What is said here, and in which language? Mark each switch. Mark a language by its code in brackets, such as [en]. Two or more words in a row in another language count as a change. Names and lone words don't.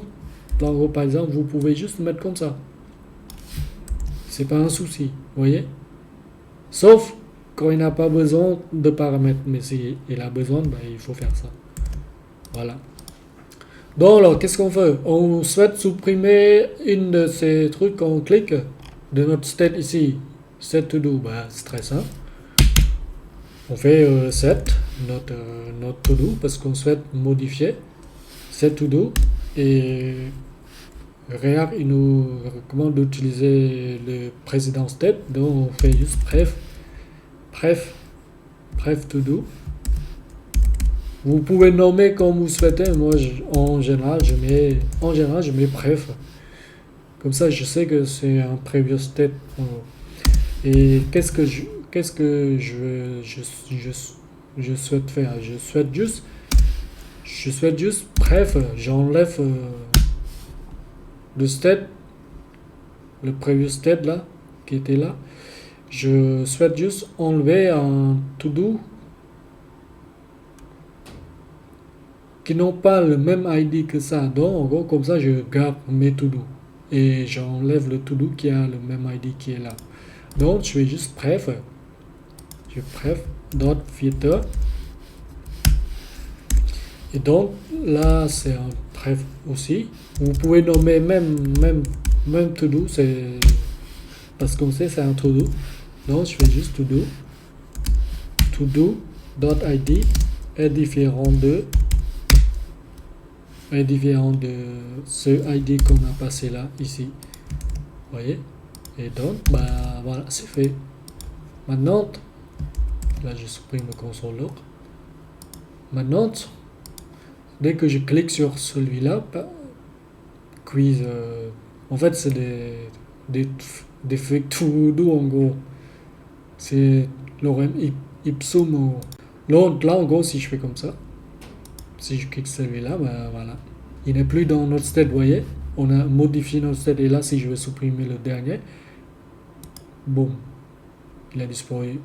[fr] En gros par exemple vous pouvez juste mettre comme ça, c'est pas un souci, vous voyez, sauf quand il n'a pas besoin de paramètres, mais s'il a besoin, ben, il faut faire ça. Voilà. Donc alors qu'est-ce qu'on fait? On souhaite supprimer une de ces trucs, on clique de notre state ici, [en] set to do, [fr] ben, c'est très simple. On fait set notre [en] to do [fr] parce qu'on souhaite modifier [en] set to do, [fr] et React il nous recommande d'utiliser le précédent state, donc on fait juste bref [en] to do. [fr] Vous pouvez nommer comme vous souhaitez, moi en général je mets bref, comme ça je sais que c'est un [en] previous state. [fr] Et qu'est-ce que je souhaite faire? Je souhaite juste bref, j'enlève le state, le [en] previous state [fr] là qui était là, je souhaite juste enlever un [en] to do [fr] qui n'ont pas le même ID que ça. Donc en gros comme ça je garde mes [en] to do [fr] et j'enlève le [en] to do [fr] qui a le même ID qui est là. Donc je vais juste bref [en] dot filter, [fr] et donc là c'est un bref aussi. Vous pouvez nommer même [en] to do, [fr] c'est parce qu'on sait c'est un [en] to do. [fr] Donc je fais juste [en] to do dot id [fr] est différent de ce id qu'on a passé là ici, vous voyez. Et donc bah voilà, c'est fait. Maintenant là je supprime le [en] console log. [fr] Maintenant dès que je clique sur celui-là, quiz, en fait c'est des [en] fake to do [fr] en gros, c'est [la] lorem ipsum. [fr] Donc là en gros si je fais comme ça, si je clique celui-là, ben voilà, il n'est plus dans notre state, vous voyez, on a modifié notre state. Et là si je veux supprimer le dernier, boum, il a disparu.